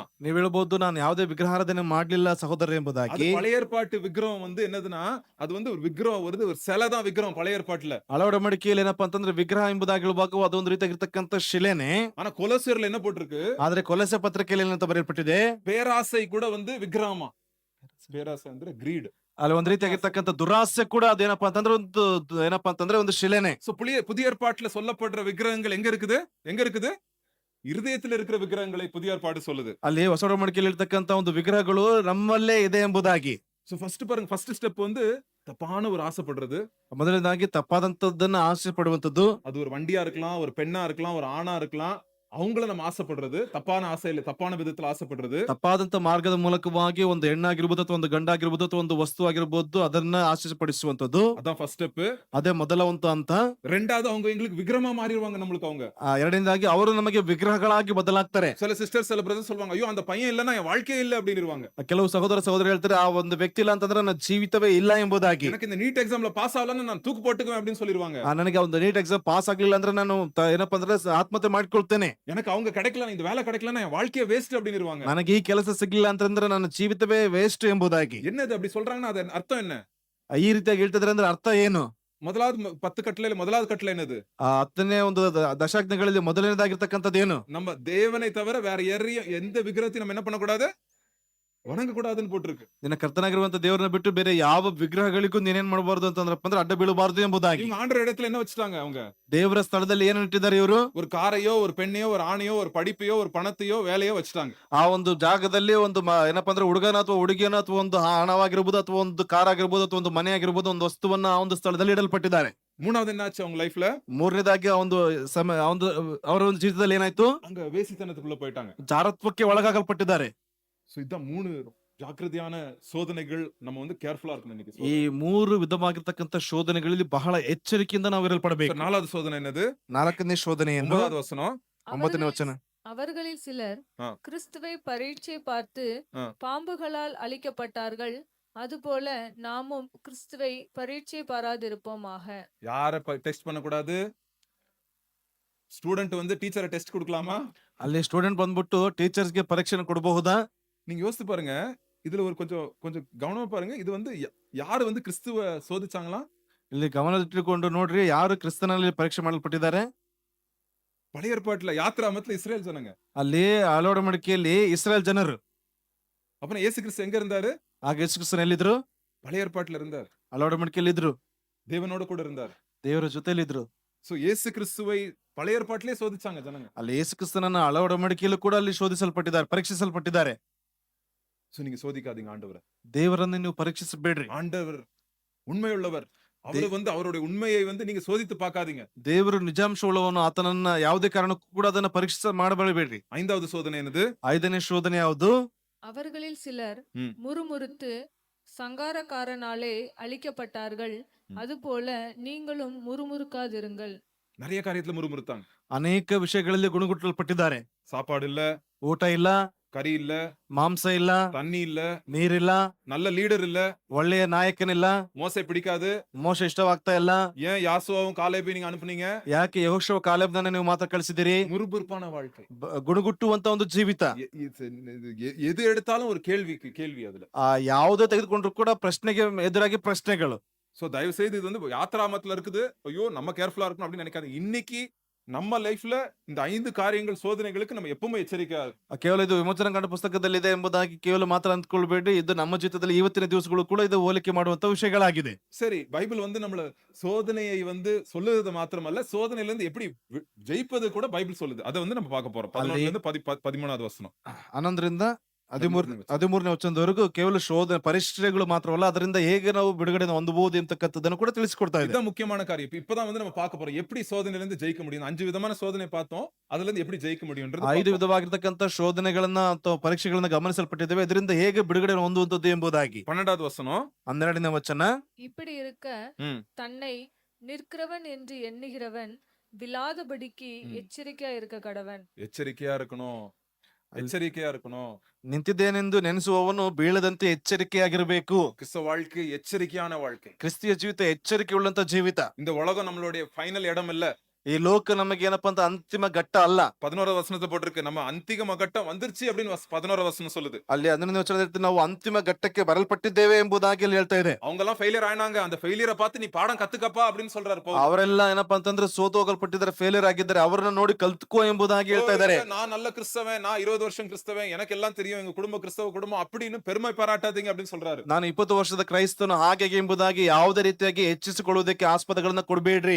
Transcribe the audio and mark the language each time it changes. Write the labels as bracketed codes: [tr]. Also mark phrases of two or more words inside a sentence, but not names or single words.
[kn] ನೀವು ಹೇಳಬಹುದು, ನಾನು ಯಾವುದೇ ವಿಗ್ರಹ ಆರಾಧನೆ ಮಾಡಲಿಲ್ಲ ಸಹೋದರ [ta] அது [kn] ಎಂಬುದಾಗಿ. [ta] பழைய ஏற்பாட்டு விக்கிரகம் வந்து என்னதுன்னா, அது வந்து ஒரு விக்கிரகம் வருது, ஒரு சிலை தான் விக்கிரகம் பழைய ஏற்பாட்டுல. [kn] ಹಳವಡಮಡಿಕೆಯಲ್ಲಿ ಏನಪ್ಪಾ ಅಂತಂದ್ರೆ ವಿಗ್ರಹ ಎಂಬುದಾಗಿ ಹೇಳುವಾಗ ಅದೊಂದು ರೀತಿಯಾಗಿರ್ತಕ್ಕಂಥ ಶಿಲೆನೆ. [ta] ஆனா கொலோசியர்ல என்ன போட்டிருக்கு? [kn] ಆದ್ರೆ ಕೊಲೊಸೆ ಪತ್ರಿಕೆಯಲ್ಲಿ ಏನಂತ ಬರೆಯಲ್ಪಟ್ಟಿದೆ? [ta] பேராசை கூட வந்து விக்கிரகமா. பேராசை ಅಂದ್ರೆ greed. [kn] ಅಲ್ಲಿ ಒಂದ್ ರೀತಿಯಾಗಿರ್ತಕ್ಕಂಥ ದುರಾಸೆ ಕೂಡ ಅದೇನಪ್ಪಾ ಅಂತಂದ್ರೆ ಒಂದು ಏನಪ್ಪಾ ಅಂತಂದ್ರೆ ಒಂದು ಶಿಲೆನೆ. [ta] சோ புதிய ஏற்பாட்டுல சொல்லப்படுற விக்கிரகங்கள் எங்க இருக்குது? எங்க இருக்குது? இருதயத்துல இருக்கிற விக்கிரகங்களை புதிய ஏற்பாடு சொல்லுது. [kn] ಅಲ್ಲಿ ಹೊಸ ಒಡಂಬಡಿಕೆಯಲ್ಲಿ ಇರ್ತಕ್ಕಂಥ ಒಂದು ವಿಗ್ರಹಗಳು ನಮ್ಮಲ್ಲೇ ಇದೆ ಎಂಬುದಾಗಿ. [ta] சோ ஃபர்ஸ்ட் பாருங்க, [en] first step [ta] வந்து தப்பான ஒரு ஆசைப்படுறது. [kn] ಮೊದಲನೇದಾಗಿ ತಪ್ಪಾದಂತದ್ದನ್ನ ಆಸೆ ಪಡುವಂತದ್ದು. [ta] அது ஒரு வண்டியா இருக்கலாம், ஒரு பெண்ணா இருக்கலாம், ஒரு ஆணா இருக்கலாம். அவங்கள நம்ம ஆசைப்படுறது, தப்பான ஆசையில தப்பான விதத்துல ஆசைப்படுறது. [kn] ತಪ್ಪಾದಂತ ಮಾರ್ಗದ ಮೂಲಕವಾಗಿ ಒಂದು ಹೆಣ್ಣಾಗಿರ್ಬೋದು ಅಥವಾ ಒಂದು ಗಂಡಾಗಿರ್ಬೋದು ಅಥವಾ ಒಂದು ವಸ್ತು ಆಗಿರ್ಬೋದು ಅದನ್ನ ಆಶಿಸಪಡಿಸುವಂತದ್ದು. [ta] அதான் [en] first step. [kn] ಅದೇ ಮೊದಲ ಒಂದು ಹಂತ. [ta] ரெண்டாவது, அவங்க எங்களுக்கு விக்கிரமா மாறிடுவாங்க நம்மளுக்கு. அவங்க [kn] ಎರಡನೇದಾಗಿ ಅವರು ನಮಗೆ ವಿಗ್ರಹಗಳಾಗಿ ಬದಲಾಗ್ತಾರೆ. [ta] சில சிஸ்டர்ஸ் சில பிரதர்ஸ் சொல்லுவாங்க, ஐயோ அந்த பையன் இல்லன்னா என் வாழ்க்கையே இல்ல அப்படின்னுவாங்க. [kn] ಕೆಲವು ಸಹೋದರ ಸಹೋದರಿ ಹೇಳ್ತಾರೆ, ಆ ಒಂದು ವ್ಯಕ್ತಿ ಇಲ್ಲ ಅಂತಂದ್ರೆ ನನ್ನ ಜೀವಿತವೇ ಇಲ್ಲ ಎಂಬುದಾಗಿ. [ta] எனக்கு இந்த நீட் எக்ஸாம்ல பாஸ் ஆகலன்னா நான் தூக்கு போட்டுக்குவேன் அப்படின்னு சொல்லிடுவாங்க. [kn] ನನಗೆ ಒಂದು ನೀಟ್ ಎಕ್ಸಾಮ್ ಪಾಸ್ ಆಗ್ಲಿಲ್ಲ ಅಂದ್ರೆ ನಾನು ಏನಪ್ಪಾ ಅಂದ್ರೆ ಆತ್ಮಹತ್ಯೆ ಮಾಡ್ಕೊಳ್ತೇನೆ. [ta] எனக்கு அவங்க கிடைக்கல, இந்த வேலை கிடைக்கலன்னா என் வாழ்க்கையே வேஸ்ட் அப்படின்னுவாங்க. [kn] ನನಗೆ ಈ ಕೆಲಸ ಸಿಗ್ಲಿಲ್ಲ ಅಂತಂದ್ರೆ ನನ್ನ ಜೀವಿತವೇ ವೇಸ್ಟ್ ಎಂಬುದಾಗಿ. [ta] என்னது அப்படி சொல்றாங்கன்னா அது அர்த்தம் என்ன? [kn] ಈ ರೀತಿಯಾಗಿ ಹೇಳ್ತಿದ್ರೆ ಅಂದ್ರೆ ಅರ್ಥ ಏನು? [ta] முதலாவது 10 கட்டளையில முதலாவது கட்டளை என்னது? [kn] 10ನೇ ಒಂದು ದಶಾಜ್ಞೆಗಳಲ್ಲಿ ಮೊದಲನೇದಾಗಿರ್ತಕ್ಕಂಥದ್ದು ಏನು? [ta] நம்ம தேவனை தவிர வேற எந்த விக்கிரகத்தையும் நம்ம என்ன பண்ணக்கூடாது? வணங்க கூடாதுன்னு போட்டிருக்கு. [kn] ನಿನ್ನ ಕರ್ತನಾಗಿರುವಂತ ದೇವರನ್ನ ಬಿಟ್ಟು ಬೇರೆ ಯಾವ ವಿಗ್ರಹಗಳಿಗೂ ನೀನೇನ್ ಮಾಡಬಾರ್ದು ಅಂತಂದ್ರಪ್ಪ ಅಂದ್ರೆ ಅಡ್ಡ ಬೀಳಬಾರ್ದು ಎಂಬುದಾಗಿ. [ta] இவங்க ஆண்டவர் இடத்துல என்ன வச்சுட்டாங்க? அவங்க [kn] ದೇವರ ಸ್ಥಳದಲ್ಲಿ ಏನು ಇಟ್ಟಿದ್ದಾರೆ ಇವರು? [ta] ஒரு காரையோ, ஒரு பெண்ணையோ, ஒரு ஆணையோ, ஒரு படிப்பையೋ, ஒரு பணத்தையೋ, வேலையோ வச்சுட்டாங்க. [kn] ಆ ಒಂದು ಜಾಗದಲ್ಲಿ ಒಂದು ಏನಪ್ಪಾ ಅಂದ್ರೆ ಹುಡುಗನ ಅಥವಾ ಹುಡುಗಿಯನ ಅಥವಾ ಒಂದು ಹಣವಾಗಿರ್ಬೋದು ಅಥವಾ ಒಂದು ಕಾರ್ ಆಗಿರ್ಬೋದು ಅಥವಾ ಒಂದು ಮನೆ ಆಗಿರ್ಬೋದು ಒಂದು ವಸ್ತುವನ್ನ ಆ ಒಂದು ಸ್ಥಳದಲ್ಲಿ ಇಡಲ್ಪಟ್ಟಿದ್ದಾರೆ. [ta] மூணாவது என்னாச்சு அவங்க லைஃப்ல? [kn] ಮೂರನೇದಾಗಿ ಆ ಒಂದು ಅವರ ಒಂದು ಜೀವಿತದಲ್ಲಿ ಏನಾಯ್ತು? [ta] அங்க வேசித்தனத்துக்குள்ள போயிட்டாங்க. [kn] ಜಾರತ್ವಕ್ಕೆ ಒಳಗಾಗಲ್ಪಟ್ಟಿದ್ದಾರೆ. [ta] சோ இதான் 3 ஜாக்கிரதையான சோதனைகள் நம்ம வந்து கேர்ஃபுல்லா இருக்கணும் இன்னைக்கு [kn] ಈ [ta] சோதனை. [kn] 3 ವಿಧವಾಗಿರ್ತಕ್ಕಂಥ ಶೋಧನೆಗಳಲ್ಲಿ ಬಹಳ ಎಚ್ಚರಿಕೆಯಿಂದ ನಾವು [en] So, [kn] ಇರಲ್ಪಡಬೇಕು. [ta] 4வது சோதனை என்னது? [kn] 4ನೇ ಶೋಧನೆಯನ್ನು [ta] 9வது வசனம். [kn] 9ನೇ [ta] அவர்களில் [kn] ವಚನ. [ta] அவர்களில் சிலர் ஆ. கிறிஸ்துவை பரீட்சை பார்த்து ஆ. பாம்புகளால் அழிக்கப்பட்டார்கள். அதுபோல நாமும் கிறிஸ்துவை பரீட்சை பாராதிருப்போமாக. யார டெஸ்ட் பண்ணக்கூடாது? ஸ்டூடெண்ட் வந்து டீச்சரை டெஸ்ட் கொடுக்கலாமா? [kn] ಅಲ್ಲಿ ಸ್ಟೂಡೆಂಟ್ ಬಂದ್ಬಿಟ್ಟು ಟೀಚರ್ಸ್ಗೆ ಪರೀಕ್ಷೆ ಕೊಡಬಹುದಾ? [ta] நீங்க யோசித்து பாருங்க. இதுல ஒரு கொஞ்சம் கவனமா பாருங்க. இது வந்து யாரு வந்து கிறிஸ்துவ சோதிச்சாங்களா? [kn] ಇಲ್ಲಿ ಗಮನದಲ್ಲಿಟ್ಟುಕೊಂಡು ನೋಡ್ರಿ, ಯಾರು ಕ್ರಿಸ್ತನಲ್ಲಿ ಪರೀಕ್ಷೆ ಮಾಡಲ್ಪಟ್ಟಿದ್ದಾರೆ? [ta] பழைய ஏற்பாட்டுல யாத்ராமத்துல இஸ்ரேல் ஜனங்க. [kn] ಅಲ್ಲಿ ಆಲೋಡಮಡಿಕೆಯಲ್ಲಿ ಇಸ್ರೇಲ್ ಜನರು. [ta] அப்புறம் இயேசு கிறிஸ்து எங்க இருந்தாரு? [kn] ಆಗ ಯೇಸು ಕ್ರಿಸ್ತನು ಎಲ್ಲಿದ್ರು? [ta] பழைய ஏற்பாட்டுல இருந்தார். [kn] ಆಲೋಡಮಡಿಕೆಯಲ್ಲಿ ಇದ್ರು. [ta] தேவனோட கூட இருந்தார். [kn] ದೇವರ ಜೊತೆಯಲ್ಲಿ ಇದ್ರು. [ta] சோ இயேசு கிறிஸ்துவை பழைய ஏற்பாட்டிலே சோதிச்சாங்க ஜனங்க. [kn] ಅಲ್ಲಿ ಯೇಸು ಕ್ರಿಸ್ತನನ್ನ ಅಳವಡಿಕೆಯಲ್ಲೂ ಕೂಡ ಅಲ್ಲಿ ಶೋಧಿಸಲ್ಪಟ್ಟಿದ್ದಾರೆ, ಪರೀಕ್ಷಿಸಲ್ಪಟ್ಟಿದ್ದಾರೆ. [ta] சோ நீங்க சோதிக்காதீங்க ஆண்டவரை. [kn] ದೇವರನ್ನು ನೀವು ಪರೀಕ್ಷಿಸಬೇಡ್ರಿ. [ta] ஆண்டவர் உண்மையுள்ளவர். அவரு வந்து அவருடைய உண்மையை வந்து நீங்க சோதித்து பார்க்காதீங்க. [kn] ದೇವರು ನಿಜಾಂಶವುಳ್ಳವನು, ಆತನನ್ನ ಯಾವುದೇ ಕಾರಣಕ್ಕೂ ಕೂಡ ಅದನ್ನ ಪರೀಕ್ಷೆ ಮಾಡಬೇಡ್ರಿ. [ta] 5வது சோதனை என்னது? [kn] 5ನೇ ಶೋಧನೆ ಯಾವುದು? [ta] அவர்களில் சிலர் ம். முறுமுறுத்து சங்காரக்காரனாலே அழிக்கப்பட்டார்கள். அதுபோல நீங்களும் முறுமுறுக்காதிருங்கள். நிறைய காரியத்துல முறுமுறுத்தாங்க. [kn] ಅನೇಕ ವಿಷಯಗಳಲ್ಲಿ ಗುಣಗುಟ್ಟಲ್ಪಟ್ಟಿದ್ದಾರೆ. [ta] சாப்பாடு இல்ல, [kn] ಊಟ ಇಲ್ಲ, [ta] கறி இல்ல, [kn] ಮಾಂಸ ಇಲ್ಲ, [ta] தண்ணி இல்ல, [kn] ನೀರಿಲ್ಲ, [ta] நல்ல லீடர் இல்ல, [kn] ಒಳ್ಳೆಯ ನಾಯಕನಿಲ್ಲ, [ta] மோசே பிடிக்காது. [kn] ಮೋಶ ಇಷ್ಟವಾಗ್ತಾ ಇಲ್ಲ. [ta] ஏன் யாசுவாவும் காலேபையும் நீங்க அனுப்புனீங்க? [kn] ಯಾಕೆ ಯೆಹೋಶುವ ಕಾಲೇಬನನ್ನ ನೀವು ಮಾತ್ರ ಕಳಿಸಿದಿರಿ? [ta] முறுமுறுப்பான வாழ்க்கை. [kn] ಗುಣಗುಟ್ಟುವಂತ ಒಂದು ಜೀವಿತ. [ta] எது எடுத்தாலும் ஒரு கேள்வி அதுல. [kn] ಯಾವುದೇ ತೆಗೆದುಕೊಂಡ್ರು ಕೂಡ ಪ್ರಶ್ನೆಗೆ ಎದುರಾಗಿ ಪ್ರಶ್ನೆಗಳು. [ta] சோ தயவு செய்து இது வந்து யாத்ராமத்துல இருக்குது. ஐயோ நம்ம கேர்ஃபுல்லா இருக்கணும் அப்படின்னு நினைக்காதீங்க. இன்னைக்கு நம்ம லைஃப்ல இந்த 5 காரியங்கள் சோதனைகளுக்கு நம்ம எப்பவுமே ಎಚ್ಚರಿಕೆ. [kn] ಕೇವಲ ಇದು ವಿಮೋಚನಾ ಕಾಂಡ ಪುಸ್ತಕದಲ್ಲಿದೆ ಎಂಬುದಾಗಿ ಕೇವಲ ಮಾತ್ರ ಅಂದ್ಕೊಳ್ಬೇಡಿ. ಇದು ನಮ್ಮ ಜೀವಿತದಲ್ಲಿ ಇವತ್ತಿನ ದಿವಸಗಳು ಕೂಡ ಇದು ಹೋಲಿಕೆ ಮಾಡುವಂತ ವಿಷಯಗಳಾಗಿದೆ. [ta] சரி, பைபிள் வந்து நம்மள சோதனையை வந்து சொல்லுறது மாத்திரமல்ல, சோதனையில இருந்து எப்படி ஜெயிப்பது கூட பைபிள் சொல்லுது. அதை வந்து நம்ம பார்க்க போறோம். 11ல இருந்து 13வது வசனம். [kn] 11ರಿಂದ 13ನೇ ವಚನದವರೆಗೂ ಕೇವಲ ಶೋಧನೆ ಪರೀಕ್ಷೆಗಳು ಮಾತ್ರವಲ್ಲ, ಅದರಿಂದ ಹೇಗೆ ನಾವು ಬಿಡುಗಡೆ ಹೊಂದಬಹುದು ಎಂತಕ್ಕಂಥದ್ದನ್ನು ಕೂಡ ತಿಳಿಸಿಕೊಡ್ತಾ ಇದೆ. [ta] இதுதான் முக்கியமான காரியம். இப்பதான் வந்து நம்ம பார்க்க போறோம் எப்படி சோதனையில இருந்து ஜெயிக்க முடியும். 5 விதமான சோதனை பார்த்தோம். அதுல இருந்து எப்படி ஜெயிக்க முடியும்ன்றது [kn] 5 ವಿಧವಾಗಿರ್ತಕ್ಕಂಥ ಶೋಧನೆಗಳನ್ನ ಅಥವಾ ಪರೀಕ್ಷೆಗಳನ್ನ ಗಮನಿಸಲ್ಪಟ್ಟಿದ್ದೇವೆ. ಇದರಿಂದ ಹೇಗೆ ಬಿಡುಗಡೆ ಹೊಂದುವಂತದ್ದು ಎಂಬುದಾಗಿ. [ta] 12வது வசனம். [kn] 12ನೇ ವಚನ. [ta] இப்படி இருக்க ம். தன்னை நிற்கிறவன் என்று எண்ணுகிறவன் விழாதபடிக்கு எச்சரிக்கையா இருக்க கடவன். எச்சரிக்கையா இருக்கணும். எச்சரிக்கையா இருக்கணும். [kn] ನಿಂತಿದ್ದೇನೆಂದು ನೆನೆಸುವವನು ಬೀಳದಂತೆ ಎಚ್ಚರಿಕೆಯಾಗಿರಬೇಕು. [ta] கிறிஸ்தவ வாழ்க்கை எச்சரிக்கையான வாழ்க்கை. [kn] ಕ್ರಿಸ್ತಿಯ ಜೀವಿತ ಎಚ್ಚರಿಕೆ ಉಳ್ಳಂತ ಜೀವಿತ. [ta] இந்த உலகம் நம்மளுடைய ஃபைனல் இடம் இல்ல. [kn] ಈ ಲೋಕ ನಮಗೆ ಏನಪ್ಪಾ ಅಂತ ಅಂತಿಮ ಘಟ್ಟ ಅಲ್ಲ. [ta] 11வது வசனத்துல போட்டிருக்கு நம்ம அந்திம கட்டம் வந்துருச்சு அப்படின்னு 11வது வசனம் சொல்லுது. [kn] ಅಲ್ಲಿ 11ನೇ ವಚನದಲ್ಲಿ ನಾವು ಅಂತಿಮ ಘಟ್ಟಕ್ಕೆ ಬರಲ್ಪಟ್ಟಿದ್ದೇವೆ ಎಂಬುದಾಗಿ ಅಲ್ಲಿ ಹೇಳ್ತಾ ಇದೆ. [ta] அவங்க எல்லாம் ஃபெயிலியர் ஆனாங்க. அந்த ஃபெயிலியரை பார்த்து நீ பாடம் கத்துக்கப்பா அப்படின்னு சொல்றாரு பவுல். [kn] ಅವರೆಲ್ಲ ಏನಪ್ಪಾ ಅಂತಂದ್ರೆ ಸೋತು ಹೋಗಲ್ಪಟ್ಟಿದ್ದಾರೆ, ಫೇಲಿಯರ್ ಆಗಿದ್ದಾರೆ. ಅವರನ್ನ ನೋಡಿ ಕಲ್ತ್ಕೋ ಎಂಬುದಾಗಿ ಹೇಳ್ತಾ ಇದ್ದಾರೆ. [ta] நான் நல்ல கிறிஸ்தவன், நான் 20 வருஷம் கிறிஸ்தவன், எனக்கு எல்லாம் தெரியும், எங்க குடும்ப கிறிஸ்தவ குடும்பம் அப்படின்னு பெருமை பாராட்டாதீங்க அப்படின்னு சொல்றாரு. [kn] ನಾನು 20 ವರ್ಷದ ಕ್ರೈಸ್ತನು ಹಾಗೆ ಎಂಬುದಾಗಿ ಯಾವುದೇ ರೀತಿಯಾಗಿ ಹೆಚ್ಚಿಸಿಕೊಳ್ಳುವುದಕ್ಕೆ ಆಸ್ಪದಗಳನ್ನ ಕೊಡಬೇಡ್ರಿ.